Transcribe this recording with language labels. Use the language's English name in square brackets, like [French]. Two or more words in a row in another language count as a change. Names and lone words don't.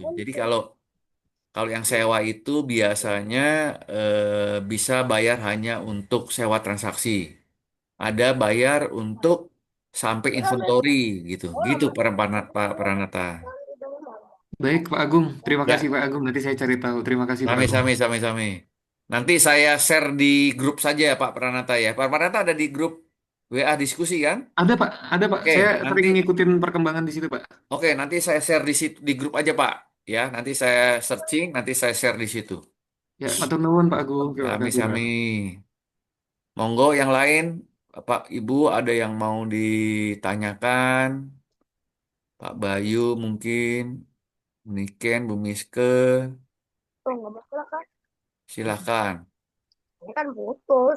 [Indonesian] Jadi kalau kalau yang sewa itu biasanya bisa bayar hanya untuk sewa transaksi. Ada bayar untuk sampai inventory gitu. Gitu Pak Pranata. Baik Pak Agung, terima kasih Ya, Pak Agung. Nanti saya cari tahu. Terima kasih Pak sami Agung. [Javanese] sami sami sami. [Indonesian] Nanti saya share di grup saja ya Pak Pranata ya. Pak Pranata ada di grup WA diskusi kan? Ada Pak, ada Pak. Oke, Saya sering nanti ngikutin perkembangan di situ Pak. nanti saya share di situ di grup aja Pak. Ya, nanti saya searching, nanti saya share di situ. Ya, [Javanese] matur nuwun Pak Agung. [Indonesian] Terima Sami kasih Pak. sami. Monggo yang lain, Bapak Ibu ada yang mau ditanyakan? Pak Bayu mungkin, Niken, Bu Miske, Tuh, nggak bakal kan? silahkan. Ini kan putus.